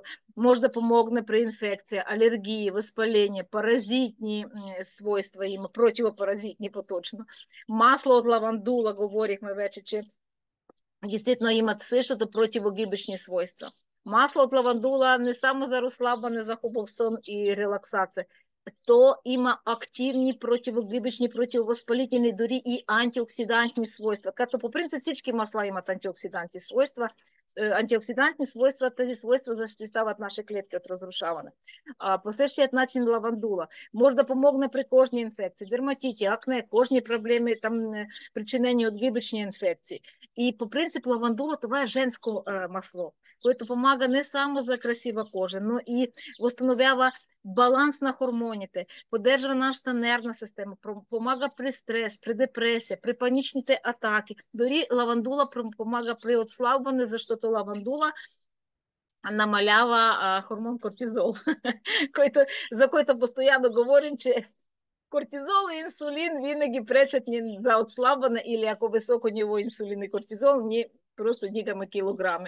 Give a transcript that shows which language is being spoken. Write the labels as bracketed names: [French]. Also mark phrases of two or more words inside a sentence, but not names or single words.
[Bulgarian] Може да помогне при инфекции, алергии, възпаления, паразитни свойства има, противопаразитни по-точно. Масло от лавандула, говорихме вече, че действительно имат същото противогибочни свойства. Масло от лавандула не само за розслаблення, за хубав сон [Ukrainian] і релаксація, [Bulgarian] то има [Ukrainian] активні противогибочні, противовоспалительні, [Bulgarian] дори [Ukrainian] і антиоксидантні [Bulgarian] свойства. Като по принципу всички масла имат антиоксидантні свойства. Антиоксидантні свойства, тези свойства защитават наши клетки от разрушаване. По същият начин лавандула може да помогне при [Ukrainian] кожній інфекції, дерматиті, [Bulgarian] акне, кожні проблеми, там, [Ukrainian] причинені [Bulgarian] от [Ukrainian] гибочні інфекції. [Bulgarian] І по принципу лавандула това е женско масло, което помага не само за красива кожа, но и възстановява баланс на хормоните, поддържа нашата нервна система, помага при стрес, при депресия, при паничните атаки. Дори лавандула помага при отслабване, защото лавандула намалява хормон кортизол, за който постоянно говорим, че кортизол и инсулин винаги пречат ни за отслабване, или ако високо ниво инсулин и кортизол, ние просто дигаме килограми.